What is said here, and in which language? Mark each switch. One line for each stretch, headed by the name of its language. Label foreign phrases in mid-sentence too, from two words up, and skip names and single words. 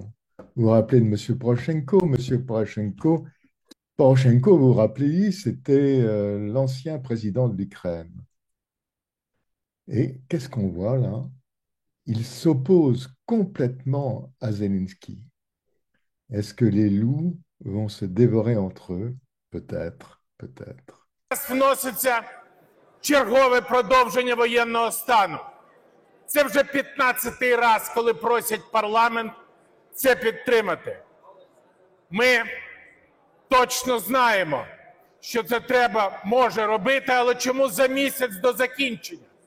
French: Vous vous rappelez de Monsieur Poroshenko? Monsieur Poroshenko, vous vous rappelez, c'était l'ancien président de l'Ukraine. Et qu'est-ce qu'on voit là? Il s'oppose complètement à Zelensky. Est-ce que les loups vont se dévorer entre eux? Peut-être, peut-être.
Ukrainian: Вноситься чергове продовження воєнного стану. Це вже 15-й раз, коли просять парламент це підтримати. Ми точно знаємо, що це треба, може робити, але чому за місяць до закінчення?